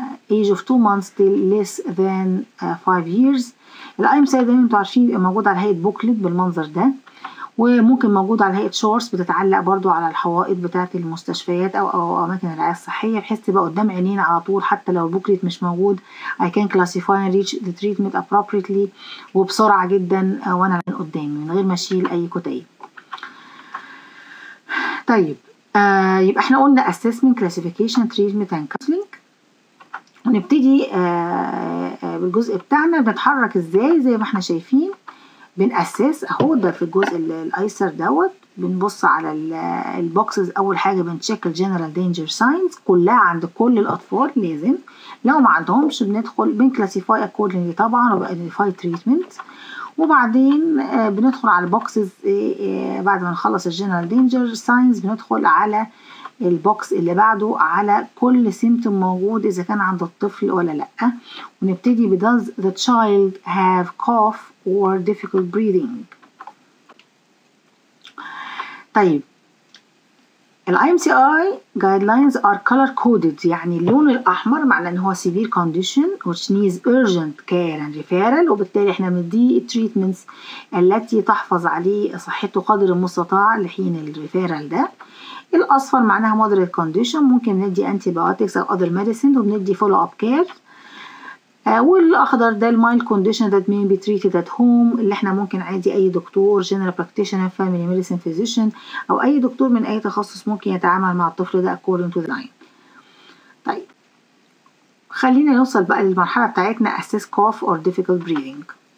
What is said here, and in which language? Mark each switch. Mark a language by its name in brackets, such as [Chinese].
[English] age of 2 months till less than 5 years. [Arabic] الاي ام سي زي ما انتوا عارفين بيبقى موجود على هيئة بوكلت بالمنظر ده، وممكن موجود على هيئة شورتس بتتعلق برضو على الحوائط بتاعة المستشفيات أو أماكن الرعاية الصحية، بحيث تبقى قدام عينينا على طول حتى لو البوكلت مش موجود. [English] I can classify and reach the treatment appropriately [Arabic] وبسرعة جدا وأنا من قدامي من غير ما أشيل أي كتيب. طيب يبقى احنا قلنا [English] assessment classification treatment and counseling. [Arabic] ونبتدي بالجزء بتاعنا بنتحرك ازاي زي ما احنا شايفين. بنأسس اهو ده في الجزء الايسر دوت، بنبص على البوكسز. اول حاجه بنتشيك الجنرال دينجر ساينز كلها عند كل الاطفال لازم، لو ما عندهمش بندخل بنكلاسيفاي اكوردنجلي طبعا وبايدنتيفاي تريتمنت. وبعدين بندخل على البوكسز بعد ما نخلص الجنرال دينجر ساينز بندخل على البوكس اللي بعده على كل سيمتوم موجود إذا كان عند الطفل ولا لأ. ونبتدي ب [English] does the child have cough or difficult breathing. [Arabic] طيب ال [English] IMCI guidelines are color coded، [Arabic] يعني اللون الأحمر معناه إن هو [English] severe condition which needs urgent care and referral، [Arabic] وبالتالي إحنا بنديه treatments التي تحفظ عليه صحته قدر المستطاع لحين الريفيرال ده. الأصفر معناها [English] moderate condition، ممكن ندي antibiotics أو other medicine وبندي follow up care. [Arabic] والأخضر ده المايلد [English] condition that may be treated at home، [Arabic] اللي احنا ممكن عادي أي دكتور [English] general practitioner family medicine physician [Arabic] أو أي دكتور من أي تخصص ممكن يتعامل مع الطفل ده [English] according to the line. [Arabic] طيب خلينا نوصل بقى للمرحلة بتاعتنا [English] assess cough or difficult breathing.